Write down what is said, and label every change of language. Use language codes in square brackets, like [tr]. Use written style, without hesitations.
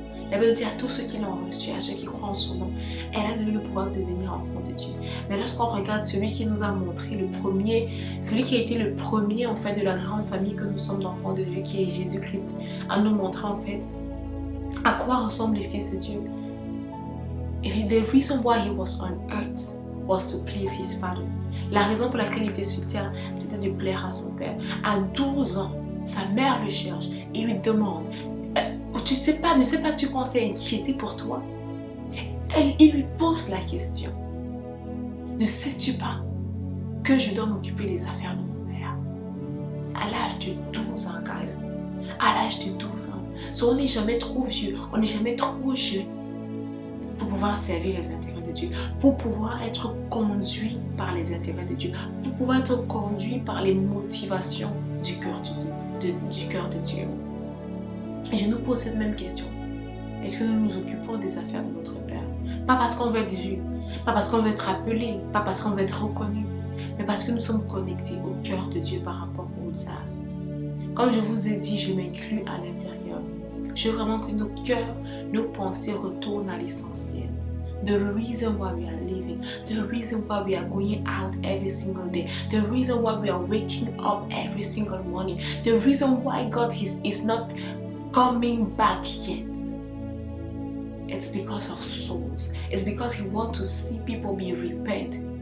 [fr] La Bible dit à tous ceux qui l'ont reçu, à ceux qui croient en son nom, elle a donné le pouvoir de devenir enfant de Dieu. Mais lorsqu'on regarde celui qui nous a montré le premier, celui qui a été le premier en fait de la grande famille que nous sommes d'enfants de Dieu, qui est Jésus-Christ, à nous montrer en fait à quoi ressemblent les fils de Dieu. [en] And the reason why he was on earth was to please his father. [fr] La raison pour laquelle il était sur terre, c'était de plaire à son père. À 12 ans, sa mère le cherche et lui demande tu sais pas, ne sais pas tu qu'on s'est inquiété pour toi? Il lui pose la question. Ne sais-tu pas que je dois m'occuper des affaires de mon père? À l'âge de 12 ans, guys. À l'âge de 12 ans. So, on n'est jamais trop vieux, on n'est jamais trop jeune pour pouvoir servir les intérêts de Dieu, pour pouvoir être conduit par les intérêts de Dieu, pour pouvoir être conduit par les motivations du cœur de Dieu. Et je nous pose cette même question. Est-ce que nous nous occupons des affaires de notre Père? Pas parce qu'on veut être vu, pas parce qu'on veut être appelé, pas parce qu'on veut être reconnu, mais parce que nous sommes connectés au cœur de Dieu par rapport aux âmes. Comme je vous ai dit, je m'inclus à l'intérieur. Je veux vraiment que nos cœurs, nos pensées retournent à l'essentiel. [en] The reason why we are living, the reason why we are going out every single day, the reason why we are waking up every single morning, the reason why God is not coming back yet. It's because of souls. It's because He wants to see people repent.